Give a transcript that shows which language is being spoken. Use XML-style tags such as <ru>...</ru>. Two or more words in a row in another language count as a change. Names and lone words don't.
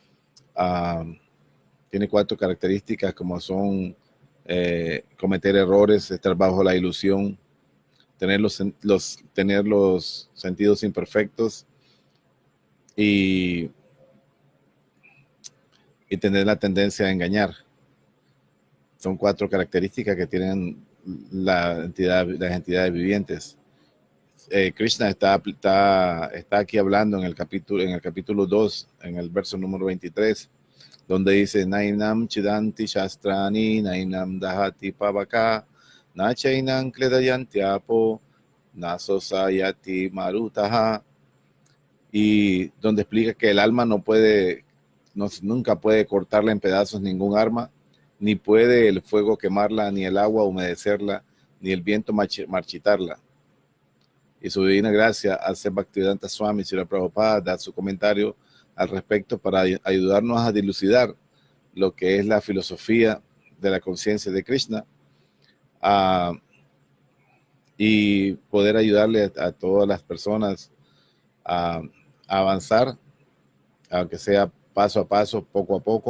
<es>Tiene cuatro características como son cometer errores, estar bajo la ilusión, tener los sentidos imperfectos y tener la tendencia a engañar. Son cuatro características que tienen las entidades vivientes. Krishna está aquí hablando en el capítulo 2, en el verso número 23, donde dice:</es> <sa>Nainam chidanti shastrani, nainam dahati pavaka, na chainam kledayanti apo, na sosayati marutaha.</sa> <es>Y donde explica que el alma nunca puede cortarla en pedazos ningún arma, ni puede el fuego quemarla, ni el agua humedecerla, ni el viento marchitarla. Y su divina gracia, al ser Bhaktivedanta Swami Srila Prabhupada, da su comentario al respecto para ayudarnos a dilucidar lo que es la filosofía de la conciencia de Krishna, y poder ayudarle a todas las personas a avanzar, aunque sea paso a paso, poco a poco.</es>